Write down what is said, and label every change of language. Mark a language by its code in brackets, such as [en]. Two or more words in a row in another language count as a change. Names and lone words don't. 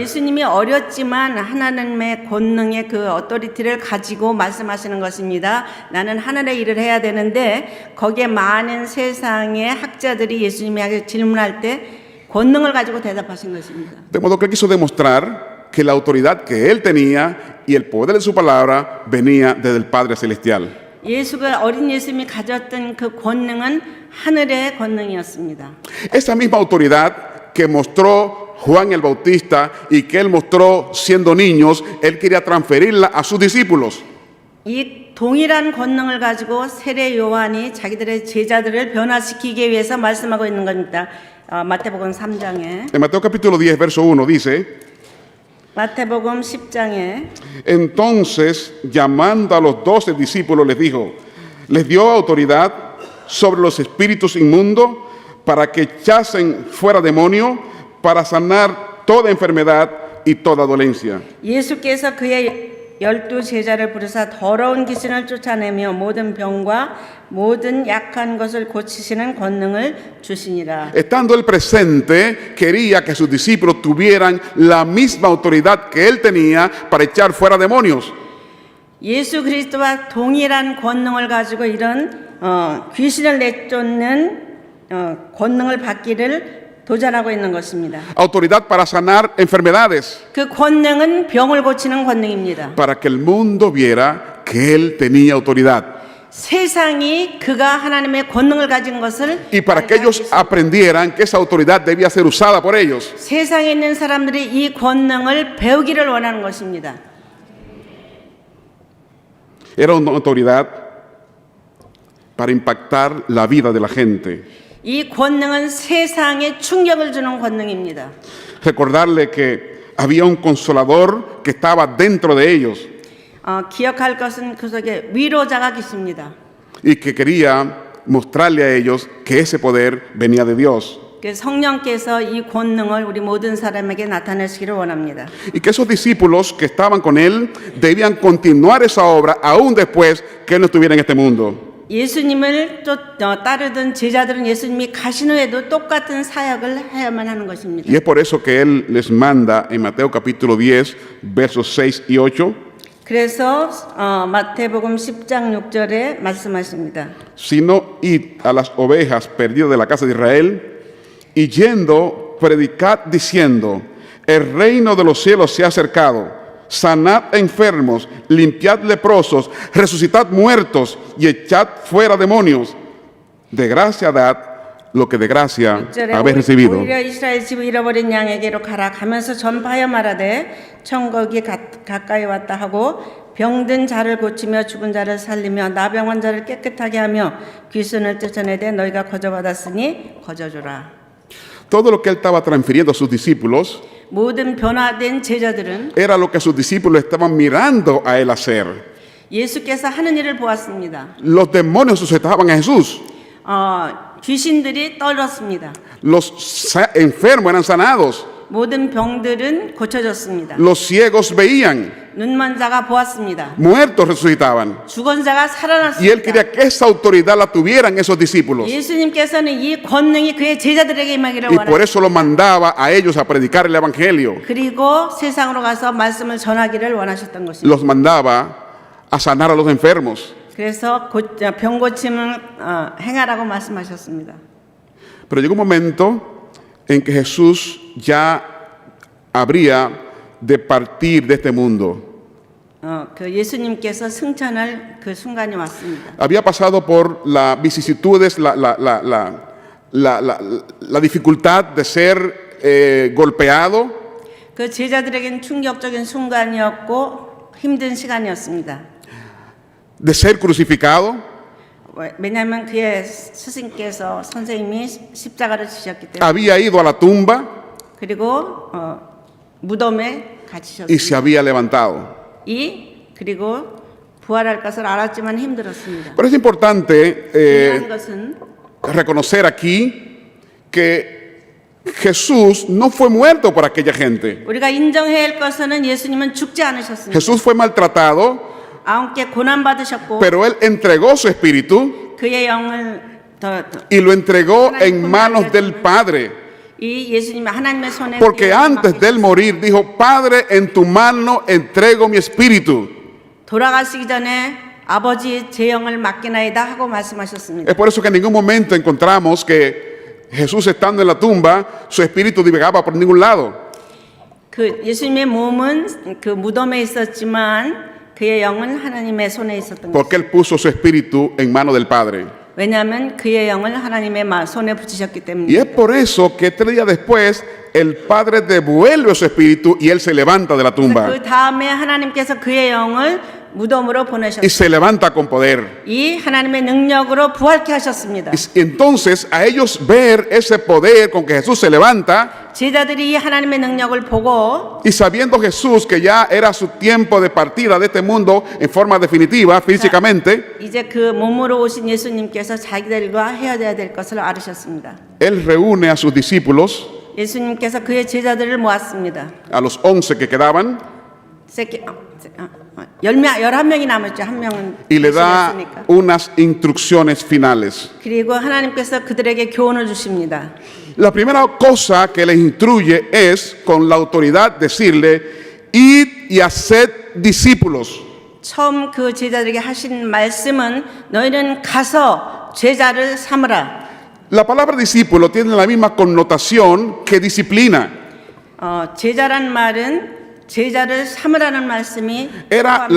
[ko] 예수님이 어렸지만 하나님의 권능의 그 어토리티를 가지고 말씀하시는 것입니다. 나는 하늘의 일을 해야 되는데 거기에 많은 세상의 학자들이 예수님에게 질문할 때 권능을 가지고 대답하신 것입니다. [es] De modo que él quiso demostrar que la autoridad que él tenía y el poder de su palabra venía desde el Padre Celestial. [ko] 예수가 어린 예수님이 가졌던 그 권능은 하늘의 권능이었습니다. [es] Esa misma autoridad que mostró Juan el Bautista y que él mostró siendo niños, él quería transferirla a sus discípulos. [ko] 이 동일한 권능을 가지고 세례 요한이 자기들의 제자들을 변화시키기 위해서 말씀하고 있는 겁니다. 마태복음 3장에 [es] En Mateo capítulo 10, verso 1 dice, [ko] 마태복음 10장에 [es] entonces llamando a los 12 discípulos les dijo, les dio autoridad sobre los espíritus inmundos para que echasen fuera demonios, para sanar toda enfermedad y toda dolencia. [ko] 예수께서 그의 12 제자를 부르사 더러운 귀신을 쫓아내며 모든 병과 모든 약한 것을 고치시는 권능을 주시니라. [es] Estando él presente, quería que sus discípulos tuvieran la misma autoridad que él tenía para echar fuera demonios. [ko] 예수 그리스도와 동일한 권능을 가지고 이런 귀신을 내쫓는 권능을 받기를 도전하고 있는 것입니다. [es] Autoridad para sanar enfermedades, [ko] 그 권능은 병을 고치는 권능입니다. [es] para que el mundo viera que él tenía autoridad. [ko] 세상이 그가 하나님의 권능을 가진 것을 [es] Y para que ellos aprendieran que esa autoridad debía ser usada por ellos. [ko] 세상에 있는 사람들이 이 권능을 배우기를 원하는 것입니다. [es] Era una autoridad para impactar la vida de la gente. [ko] 이 권능은 세상에 충격을 주는 권능입니다. [es] Recordarle que había un consolador que estaba dentro de ellos [ko] 기억할 것은 그 속에 위로자가 계십니다. [es] y que quería mostrarle a ellos que ese poder venía de Dios. [ko] 그 성령께서 이 권능을 우리 모든 사람에게 나타내시기를 원합니다. [es] Y que esos discípulos que estaban con él debían continuar esa obra aún después que él no estuviera en este mundo. [ko] 예수님을 또 따르던 제자들은 예수님이 가신 후에도 똑같은 사역을 해야만 하는 것입니다. [es] Y es por eso que Él les manda en Mateo capítulo 10, versos 6 y 8, [ko] 그래서 마태복음 10장 6절에 말씀하십니다. [es] sino id a las ovejas perdidas de la casa de Israel, y yendo, predicad diciendo, el reino de los cielos se ha acercado, sanad enfermos, limpiad leprosos, resucitad muertos y echad fuera demonios. De gracia dad lo que de gracia habéis recibido. [ko] 오히려 이스라엘 집을 잃어버린 양에게로 가라 가면서 전파하여 말하되 천국이 가까이 왔다 하고 병든 자를 고치며 죽은 자를 살리며 나병한 자를 깨끗하게 하며 귀신을 쫓아내되 너희가 거저받았으니 거저주라. [es] Todo lo que Él estaba transfiriendo a sus discípulos [ko] 모든 변화된 제자들은 [es] era lo que sus discípulos estaban mirando a Él hacer. [ko] 예수께서 하는 일을 보았습니다. [es] Los demonios sujetaban a Jesús. [ko] 귀신들이 떨었습니다. [es] Los enfermos eran sanados. [ko] 모든 병들은 고쳐졌습니다. [es] Los ciegos veían. [ko] 눈먼 자가 보았습니다. [es] Muertos resucitaban. [ko] 죽은 자가 [es] Y Él [ko] 살아났습니다. [es] quería que esa autoridad la tuvieran esos discípulos. [ko] 예수님께서는 이 권능이 그의 제자들에게 임하기를 [es] Y por [ko] 원하셨습니다. [es] eso los mandaba a ellos a predicar el Evangelio. [ko] 그리고 세상으로 가서 말씀을 전하기를 원하셨던 것입니다. [es] Los mandaba a sanar a los enfermos. [ko] 그래서 병 고침을 행하라고 말씀하셨습니다. [es] Pero llegó un momento en que Jesús ya habría de partir de este mundo. [ko] 그 예수님께서 승천할 그 순간이 왔습니다. [es] Había pasado por las vicisitudes, la dificultad de ser golpeado, [ko] 그 제자들에겐 충격적인 순간이었고 힘든 시간이었습니다. [es] de ser crucificado, [ko] 왜냐하면 그의 스승께서 선생님이 십자가를 지셨기 때문에. [es] había ido a la tumba [ko] 그리고 무덤에 [es] y se [ko] 갇히셨습니다. [es] había levantado. [ko] 그리고 부활할 것을 알았지만 힘들었습니다. [es] Pero es importante [ko] 중요한 것은 [es] reconocer aquí que Jesús no fue muerto por aquella gente. [ko] 우리가 인정해야 할 것은 예수님은 죽지 않으셨습니다. [es] Jesús fue maltratado, [ko] 아홉께 고난 받으셨고 [es] pero Él entregó su espíritu [ko] 그의 영을 [es] y lo entregó en manos del Padre. [ko] 이 예수님이 하나님의 손에 [es] Porque antes de Él morir dijo, Padre, en tu mano entrego mi espíritu. [ko] 돌아가시기 전에 아버지 제 영을 맡기나이다 하고 말씀하셨습니다. [es] Es por eso que en ningún momento encontramos que Jesús estando en la tumba, su espíritu divagaba por ningún lado. [ko] 그 예수님의 몸은 그 무덤에 있었지만 그의 영은 하나님의 손에 있었던 [es] Porque [ko] 것입니다. [es] Él puso su espíritu en mano del Padre. [ko] 왜냐하면 그의 영을 하나님의 손에 붙이셨기 [es] Y es [ko] 때문입니다. [es] por eso que 3 días después el Padre devuelve su espíritu y Él se levanta de la tumba. [ko] 그 다음에 하나님께서 그의 영을 무덤으로 [es] Y [ko] 보내셨습니다. [es] se levanta con poder. [ko] 이 하나님의 능력으로 부활케 하셨습니다. [es] Y entonces a ellos ver ese poder con que Jesús se levanta [ko] 제자들이 이 하나님의 능력을 보고 [es] y sabiendo Jesús que ya era su tiempo de partida de este mundo en forma definitiva, físicamente, [ko] 이제 그 몸으로 오신 예수님께서 자기들과 헤어져야 될 것을 알으셨습니다. [es] Él reúne a sus discípulos, [ko] 예수님께서 그의 제자들을 모았습니다. [es] a los 11 que quedaban, [ko] 11명이 남았죠. 한 명은 [es] y le da [ko] 대신했으니까. [es] unas instrucciones finales. [ko] 그리고 하나님께서 그들에게 교훈을 주십니다. [es] La primera cosa que les instruye es con la autoridad decirle, id y haced discípulos. [ko] 처음 그 제자들에게 하신 말씀은 너희는 가서 제자를 삼으라. [es] La palabra discípulo tiene la misma connotación que disciplina. [ko] 제자란 말은 제자를 삼으라는 말씀이 [es] Era [ko] 포함되어